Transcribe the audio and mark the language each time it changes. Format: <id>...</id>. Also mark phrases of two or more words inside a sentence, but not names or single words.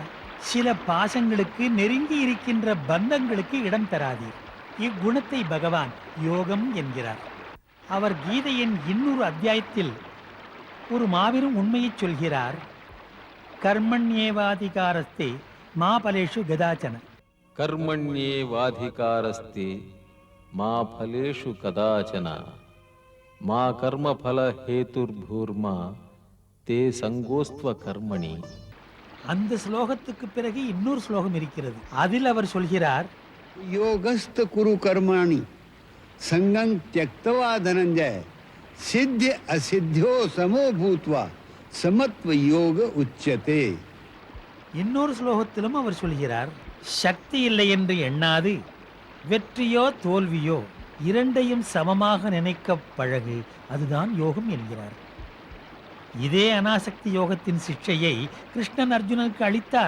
<ta>சில பாசங்களுக்கு, நெருங்கி இருக்கின்ற பந்தங்களுக்கு இடம் தராதீர். இக்குணத்தை பகவான் யோகம் என்கிறார். அவர் கீதையின் இன்னொரு அத்தியாயத்தில் ஒரு மாபெரும் உண்மையை சொல்கிறார்.</ta> <sa>कर्मण्येवाधिकारस्ते मा फलेषु कदाचन. कर्मण्येवाधिकारस्ते मा फलेषु कदाचन मा कर्मफल हेतुर्भूर्मा ते संगोस्त्व कर्मणि.</sa> <ta>அந்த ஸ்லோகத்துக்கு பிறகு இன்னொரு ஸ்லோகம் இருக்கிறது. அதில் அவர் சொல்கிறார்,</ta> <sa>योगस्थ कुरु कर्माणि संगं त्यक्त्वा धनंजय सिद्ध असिद्ध्यो समो भूत्वा समत्व योग उच्यते.</sa> <ta>இன்னொரு ஸ்லோகத்திலும் அவர் சொல்கிறார், சக்தி இல்லை என்று எண்ணாது வெற்றியோ தோல்வியோ இரண்டையும் சமமாக நினைக்க பழகு, அதுதான் யோகம் என்கிறார். இதே அனாசக்தி யோகத்தின் சிக்ஷையை கிருஷ்ணன் அர்ஜுனனுக்கு அளித்தார்.</ta>